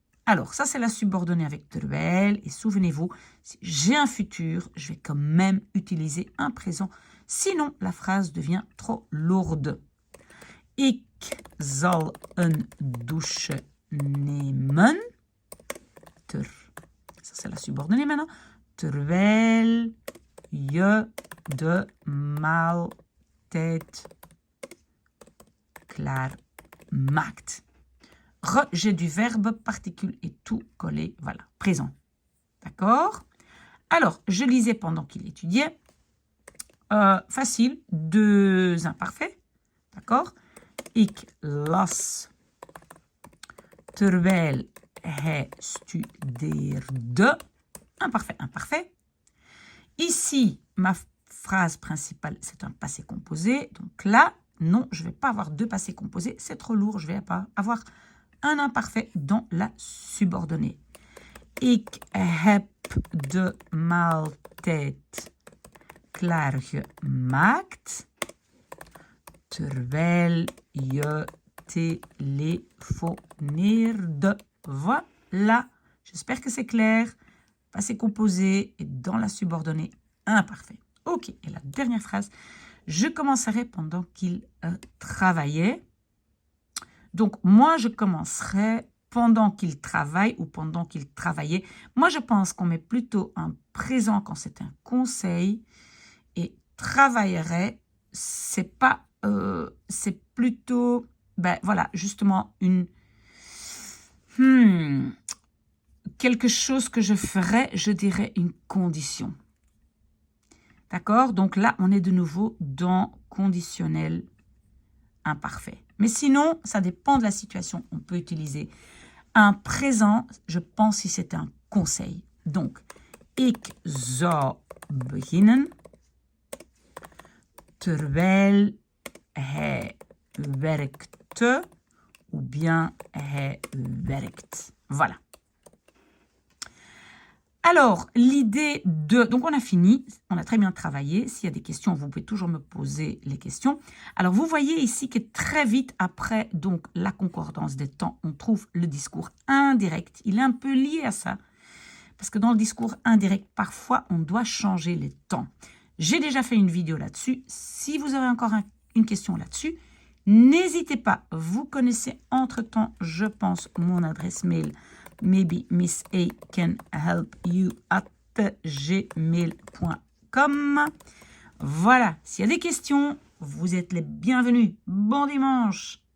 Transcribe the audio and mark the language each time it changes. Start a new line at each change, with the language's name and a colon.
French: Alors, ça, c'est la subordonnée avec terwijl. Et souvenez-vous, si j'ai un futur, je vais quand même utiliser un présent. Sinon, la phrase devient trop lourde.
Dutch: Ik zal een douche nemen.
French: Ça, c'est la subordonnée maintenant.
Dutch: Terwijl je de maaltijd klaar maakt.
French: J'ai du verbe, particule et tout collé. Voilà, présent. D'accord? Alors, je lisais pendant qu'il étudiait. Facile, deux imparfaits. D'accord?
Dutch: Ik las terwijl hij studeerde.
French: Imparfait, imparfait. Ici, ma phrase principale, c'est un passé composé. Donc là, non, je ne vais pas avoir deux passés composés. C'est trop lourd, je ne vais pas avoir un imparfait dans la subordonnée.
Dutch: Ik heb de maaltijd klaargemaakt terwijl je téléphoneerde.
French: Voilà. J'espère que c'est clair. Passé composé et dans la subordonnée imparfait. Ok. Et la dernière phrase. Je commencerai pendant qu'il travaillait. Donc, moi, je commencerai pendant qu'il travaille ou pendant qu'il travaillait. Moi, je pense qu'on met plutôt un présent quand c'est un conseil. Et travaillerait, c'est pas... c'est plutôt... Ben voilà, justement, une... quelque chose que je ferais, je dirais une condition. D'accord? Donc là, on est de nouveau dans conditionnel imparfait. Mais sinon, ça dépend de la situation. On peut utiliser un présent, je pense si c'est un conseil.
Dutch: Donc, ik zou beginnen terwijl hij werkte
French: ou bien
Dutch: hij werkt.
French: Voilà. Alors, l'idée de... Donc, on a fini. On a très bien travaillé. S'il y a des questions, vous pouvez toujours me poser les questions. Alors, vous voyez ici que très vite après donc la concordance des temps, on trouve le discours indirect. Il est un peu lié à ça. Parce que dans le discours indirect, parfois, on doit changer les temps. J'ai déjà fait une vidéo là-dessus. Si vous avez encore une question là-dessus, n'hésitez pas. Vous connaissez entre-temps, je pense, mon adresse mail.
English: Maybe Miss A can help you at gmail.com.
French: Voilà, s'il y a des questions, vous êtes les bienvenus. Bon dimanche!